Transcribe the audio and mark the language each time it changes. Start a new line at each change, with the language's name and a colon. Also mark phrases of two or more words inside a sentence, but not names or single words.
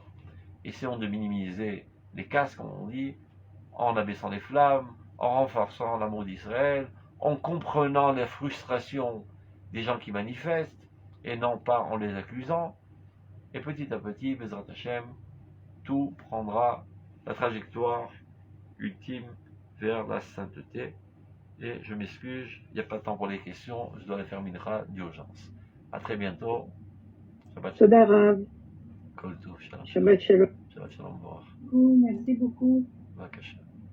French: Essayons de minimiser les casses, comme on dit, en abaissant les flammes, en renforçant l'amour d'Israël, en comprenant les frustrations des gens qui manifestent, et non pas en les accusant. Et petit à petit,
Hebrew: בעזרת השם,
French: tout prendra la trajectoire ultime vers la sainteté. Et je m'excuse, il n'y a pas de temps pour les questions, je dois les faire mincha d'urgence. À très bientôt.
Hebrew: שבת שלום. תודה רב, כל טוב, שלום. שבת שלום. שבת שלום.
French: Merci beaucoup. Bavakasha.